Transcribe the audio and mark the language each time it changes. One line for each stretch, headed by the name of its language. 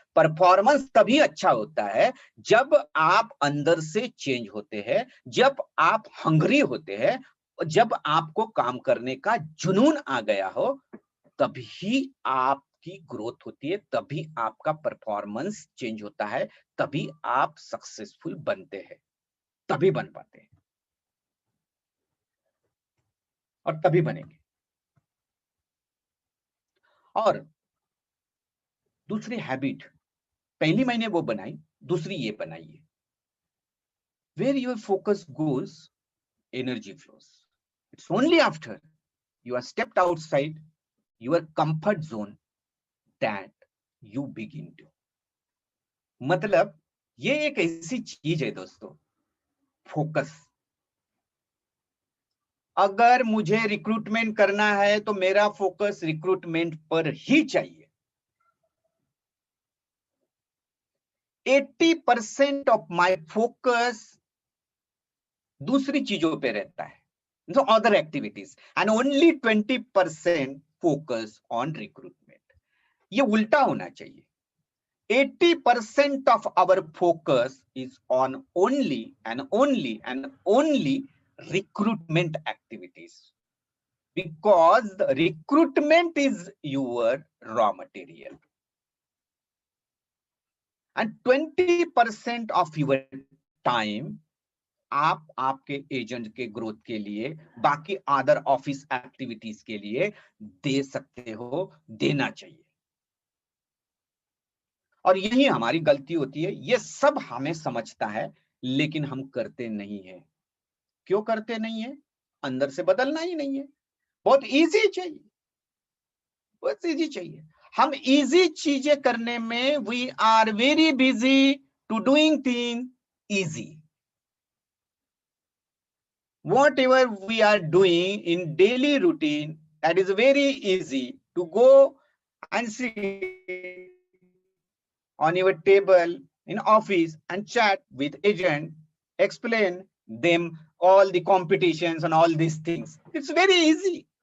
Hindi: Performance तभी अच्छा होता है जब आप अंदर से चेंज होते हैं, जब आप हंग्री होते हैं, जब आपको काम करने का जुनून आ गया हो, तभी आपकी ग्रोथ होती है, तभी आपका परफॉर्मेंस चेंज होता है, तभी आप सक्सेसफुल बनते हैं, तभी बन पाते हैं और तभी बनेंगे। और दूसरी हैबिट, पहली मैंने वो बनाई, दूसरी ये बनाइए,
English: Where your focus goes, energy flows. It's only after you are stepped outside your comfort zone that you begin to।
Hindi: मतलब ये एक ऐसी चीज है दोस्तों, फोकस। अगर मुझे रिक्रूटमेंट करना है तो मेरा फोकस रिक्रूटमेंट पर ही चाहिए।
English: 80% of my focus
Hindi: दूसरी चीजों पे रहता है,
English: so other activities, and only 20% focus on recruitment।
Hindi: ये उल्टा होना चाहिए।
English: 80% of our focus is on only and only recruitment activities, because the recruitment is your raw material, and 20% of your time
Hindi: आप आपके एजेंट के ग्रोथ के लिए, बाकी अदर ऑफिस एक्टिविटीज के लिए दे सकते हो, देना चाहिए। और यही हमारी गलती होती है। ये सब हमें समझता है, लेकिन हम करते नहीं है। क्यों करते नहीं है? अंदर से बदलना ही नहीं है। बहुत इजी चाहिए, बहुत इजी चाहिए। हम इजी चीजें करने में
English: We are very busy to doing thing easy. Whatever we are doing in daily routine, that is very easy to go and sit on your table in office and chat with agent, explain them all the competitions and all these things. It's very easy.